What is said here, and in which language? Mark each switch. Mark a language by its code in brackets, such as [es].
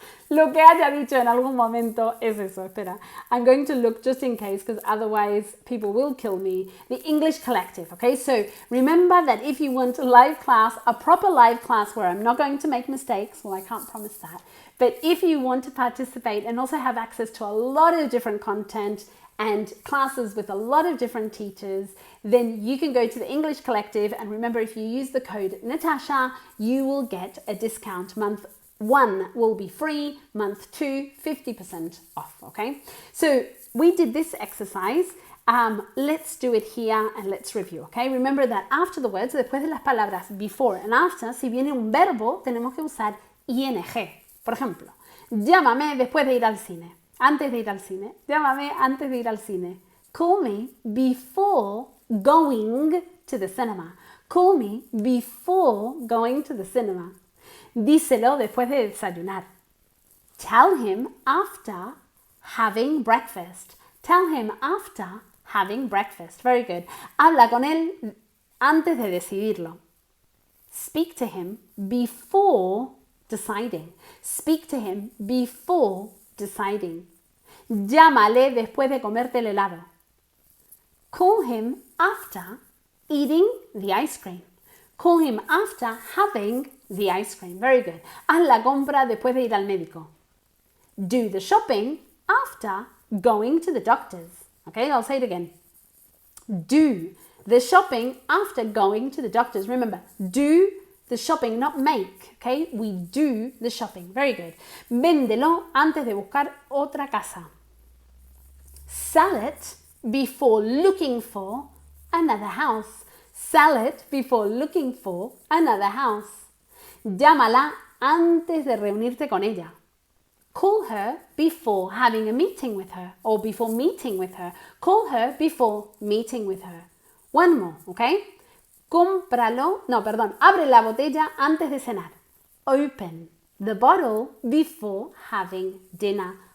[es] Lo que haya dicho en algún momento es eso. Espera. [en] I'm going to look just in case because otherwise people will kill me. The English collective. Okay, so remember that if you want a live class, a proper live class where I'm not going to make mistakes, well, I can't promise that. But if you want to participate and also have access to a lot of different content and classes with a lot of different teachers, then you can go to the English Collective, and remember, if you use the code Natasha, you will get a discount. Month 1 will be free, month 2, 50% off, okay? So we did this exercise Let's do it here and let's review, okay? Remember that after the words, [es] después de las palabras [en] before and after, [es] si viene un verbo, tenemos que usar ing. Por ejemplo, llámame después de ir al cine. Antes de ir al cine. Llámame antes de ir al cine. [en] Call me before going to the cinema. Call me before going to the cinema. [es] Díselo después de desayunar. [en] Tell him after having breakfast. Tell him after having breakfast. Very good. [es] Habla con él antes de decidirlo. [en] Speak to him before deciding. Speak to him before deciding. [es] Llámale después de comerte el helado. [en] Call him after eating the ice cream. Call him after having the ice cream. Very good. [es] Haz la compra después de ir al médico. [en] Do the shopping after going to the doctor's. Okay, I'll say it again. Do the shopping after going to the doctor's. Remember, do the shopping, not make. Okay, we do the shopping. Very good. [es] Véndelo antes de buscar otra casa. [en] Sell it before looking for another house. Sell it before looking for another house. [es] Llámala antes de reunirte con ella. [en] Call her before having a meeting with her or before meeting with her. Call her before meeting with her. One more, okay? [es] Abre la botella antes de cenar. [en] Open the bottle before having dinner.